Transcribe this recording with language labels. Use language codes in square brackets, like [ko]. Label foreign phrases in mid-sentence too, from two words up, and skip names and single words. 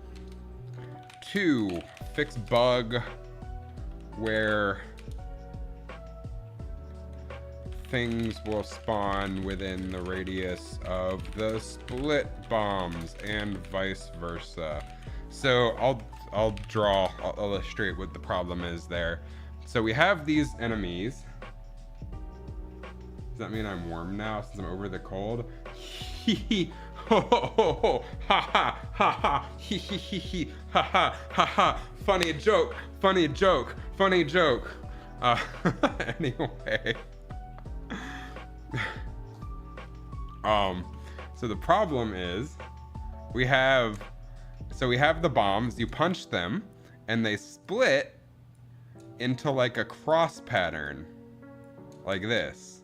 [en] 2, fix bug where things will spawn within the radius of the split bombs and vice versa. So I'll illustrate what the problem is there. So we have these enemies. Does that mean I'm warm now since I'm over the cold? Hee hee ho ho ho ho ha ha ha ha hee hee hee hee ha ha ha ha. Funny joke, funny joke, funny joke. Anyway. So the problem is we have the bombs, you punch them, and they split into like a cross pattern, like this.